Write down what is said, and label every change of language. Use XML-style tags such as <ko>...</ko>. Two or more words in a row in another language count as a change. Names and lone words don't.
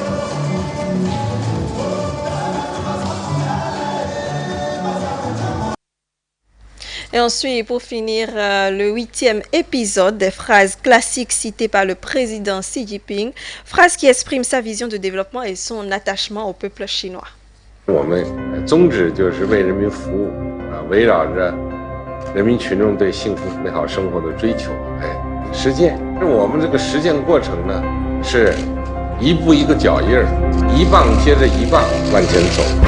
<fr>Et ensuite, pour finir, le 8e épisode des phrases classiques citées par le président Xi Jinping, phrases qui expriment sa vision de développement et son attachement au peuple chinois.</fr> <zh>我们宗旨就是为人民服务围绕着人民群众对幸福美好生活的追求实践。我们这个实践过程呢，是一步一个脚印儿，一棒接着一棒往前走。</zh>